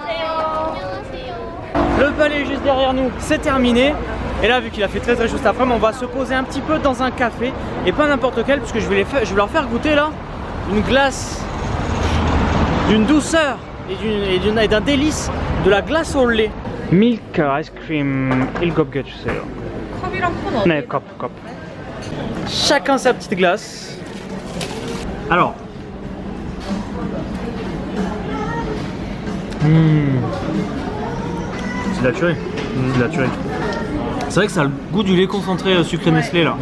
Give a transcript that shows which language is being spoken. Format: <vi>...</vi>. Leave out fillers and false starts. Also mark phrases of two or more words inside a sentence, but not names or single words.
<fr>Le palais est juste derrière nous, c'est terminé. Et là, vu qu'il a fait très juste après, on va se poser un petit peu dans un café. Et pas n'importe quel, puisque je vais leur faire goûter là une glace d'une douceur et d'un délice, de la glace au lait.</fr> <en>Milk ice cream</en> <ko>일곱 개 주세요. 컵이랑 콘 네, 컵.</ko> <fr>Chacun sa petite glace. Alors. C'est de la tuerie. C'est de la tuerie. C'est vrai que ça a le goût du lait concentré sucré Nestlé là.</fr>